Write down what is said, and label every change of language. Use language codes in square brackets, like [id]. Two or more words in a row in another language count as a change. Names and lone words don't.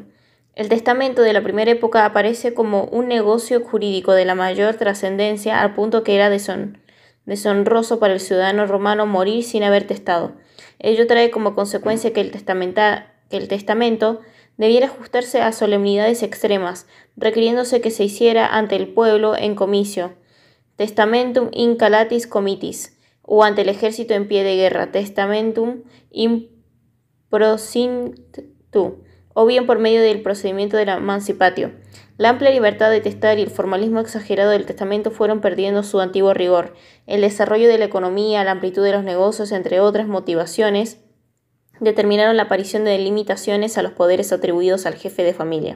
[es] El testamento de la primera época aparece como un negocio jurídico de la mayor trascendencia, al punto que era deshonroso para el ciudadano romano morir sin haber testado. Ello trae como consecuencia que el testamento debiera ajustarse a solemnidades extremas, requiriéndose que se hiciera ante el pueblo en comicio, [la] testamentum in calatis comitis, [es] o ante el ejército en pie de guerra, [la] testamentum in prosintu, [es] o bien por medio del procedimiento de la mancipatio. La amplia libertad de testar y el formalismo exagerado del testamento fueron perdiendo su antiguo rigor. El desarrollo de la economía, la amplitud de los negocios, entre otras motivaciones, determinaron la aparición de limitaciones a los poderes atribuidos al jefe de familia.